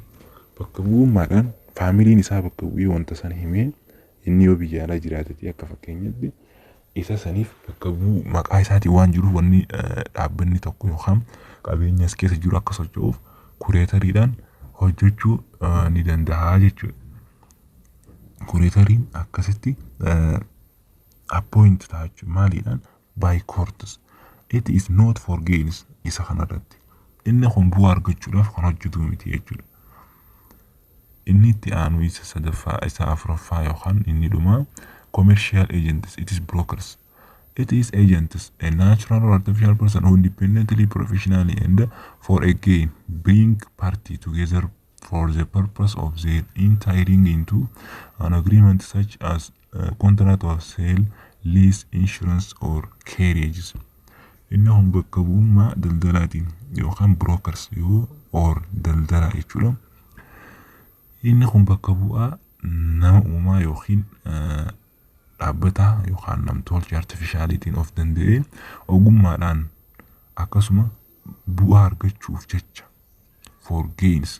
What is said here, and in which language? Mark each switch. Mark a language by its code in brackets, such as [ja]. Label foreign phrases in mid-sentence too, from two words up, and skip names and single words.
[om] Bakka bu'ummaadhaan faamiliin isaa bakka bu'ee wanta sana himee inni yoo biyya alaa jiraatetti akka fakkeenyatti isa saniif bakka bu'u maqaa isaatiin waan jiruuf wanni dhaabbanni tokko yookaan qabeenya as keessa jiru akka socho'uuf kureetariidhaan hojjechuu ni danda'a jechuudha. Kureetariin akkasitti appoint ta'a jechuudha. [en] Maaliidhaan by courts. It is not for gains [om] isa kanarratti. Inni kun bu'aa argachuudhaaf kan hojjetu miti jechuudha. Inni itti aanu isa sadaffaa isa afuraffaa yookaan inni dhumaa [en] commercial agents. It is brokers. It is agents, a natural or artificial person who independently, professionally, and for a gain bring party together for the purpose of their entering into an agreement such as a contract of sale, lease, insurance, or carriages. [om] إنهم bakka bu'ummaa daldalaatiin yookaan [en] brokers or [om] daldalaa jechuudha. Inni kun bakka bu'aa nama uumaa yookiin dhaabbataa yookaan namtolchee artificialitiin of danda'ee ogummaadhaan akkasuma bu'aa argachuuf jecha [en] for gains.